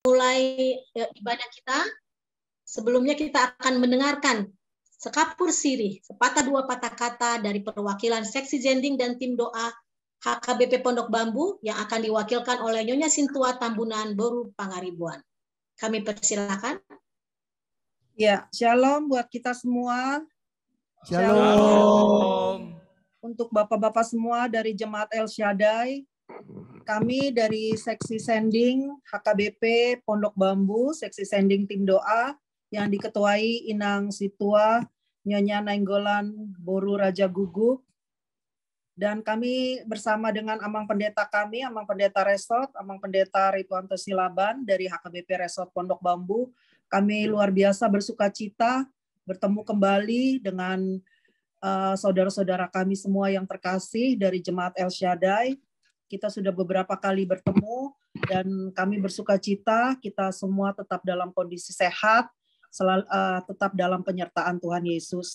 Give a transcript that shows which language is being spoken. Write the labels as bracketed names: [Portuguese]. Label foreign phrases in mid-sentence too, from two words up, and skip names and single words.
[Indonesian] mulai ibadah kita, sebelumnya kita akan mendengarkan sekapur sirih, sepatah dua patah kata dari perwakilan seksi Zending dan tim doa HKBP Pondok Bambu yang akan diwakilkan oleh Nyonya Sintua Tambunan Boru Pangaribuan. Kami persilakan. Ya, shalom buat kita semua. Shalom. Untuk bapak-bapak semua dari Jemaat El Shaddai, kami dari seksi sending HKBP Pondok Bambu, seksi sending tim doa yang diketuai Inang Situa Nyonya Nainggolan Boru Raja Guguk, dan kami bersama dengan Amang Pendeta kami, Amang Pendeta Resort, Amang Pendeta Rituanto Silaban dari HKBP Resort Pondok Bambu, kami luar biasa bersuka cita bertemu kembali dengan saudara-saudara kami semua yang terkasih dari Jemaat El Shaddai. Kita sudah beberapa kali bertemu dan kami bersuka cita kita semua tetap dalam kondisi sehat, tetap dalam penyertaan Tuhan Yesus.